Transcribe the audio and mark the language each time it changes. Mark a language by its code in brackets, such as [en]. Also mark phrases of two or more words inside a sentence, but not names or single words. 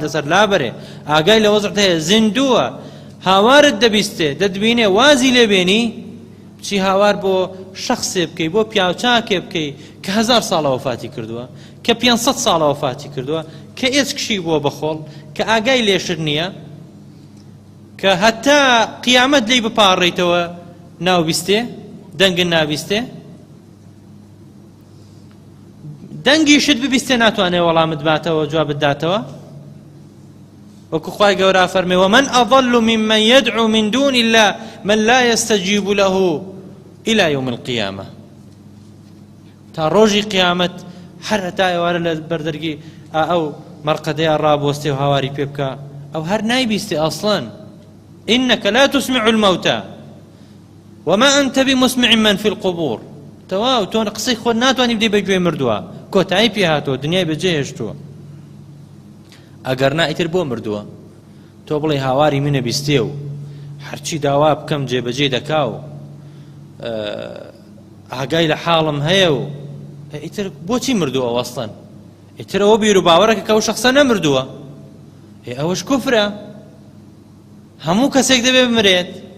[ckb] لەسەر لابەرێ، ئاگای لە وەزعت هەیە، زیندووە، هاوارت دەبیستێ دەتبینێ وازی لێبێنی چی هاوار بۆ شخصێ بکەی، بۆ پیاوچاکێ بکەی کە 1000 ساڵە وەفاتی کردووە، کە 500 ساڵە وەفاتی کردووە، کە ئێچکشی بووە بەخۆڵ، کە ئاگای لێشر نییە، کە هەتا قیامەت لێی بپاڕێیتەوە ناوبیستێ، دەنگن نابیستێ، دەنگی شت ببیستێ ناتوانێ وەڵامت باتەوە جوابت داتەوە. وەکو خوای گەورە فەرمێ [ar] ومن أضل ممن يدعو من دون الله من لا يستجيب له إلى يوم القيامة. [ckb] تا ڕۆژی قیامەت هەر هەتا ئێوارە لە بەردەرگی ئەو مەرقەدەیان ڕابوەستێ و هاواری پێ بکە ئەو هەر نایبیستێ ئەسڵەن [ar] إنك لا تسمع الموتى وما أنت بمسمع من في القبور [ckb] تواو تۆ قسەی خۆت ناتوانانی بدەی بە گوێ مردووە کۆتایی پێ هاتۆ دنیای بەجێهێشتووە ئەگەر نائیتر بۆ مردووە تۆ بڵێ هاواری منە بیستێ و هەرچی داوا بکەم جێبەجێ دەکا و ئاگای لە حاڵم هەیە و ئیتر بۆچی مردووە وەستەن ئیتر ئەوە بیر و باوەڕەکە کە ئەو شەخسە نەمردووە ئەوەش کوفرە هەموو کەسێک دەبێ بمرێت